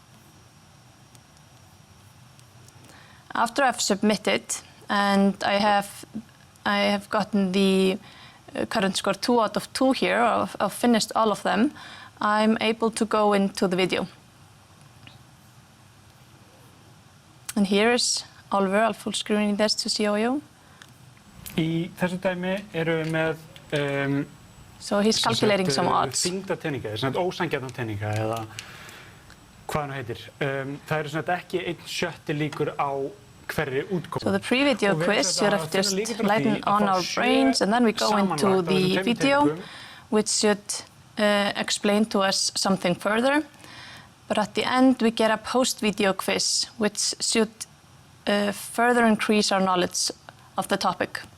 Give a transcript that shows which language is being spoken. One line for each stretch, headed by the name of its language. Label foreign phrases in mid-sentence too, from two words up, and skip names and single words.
English: After I've submitted and I have gotten the current score 2 out of 2 here, I've finished all of them, I'm able to go into the video. And here is Oliver, I'll full screen this to see you.
Icelandic: Í þessu dæmi erum við með
English: so he's calculating some odds.
Icelandic: Þyngdarteninga, svona ósanngjarna teninga eða hvað hann heitir. Það eru svona ekki 1/6 líkur á hverri útkomu.
English: So the pre-video quiz should have just lightened on our brains and then we go into the video which should explain to us something further. But at the end we get a post-video quiz which should further increase our knowledge of the topic.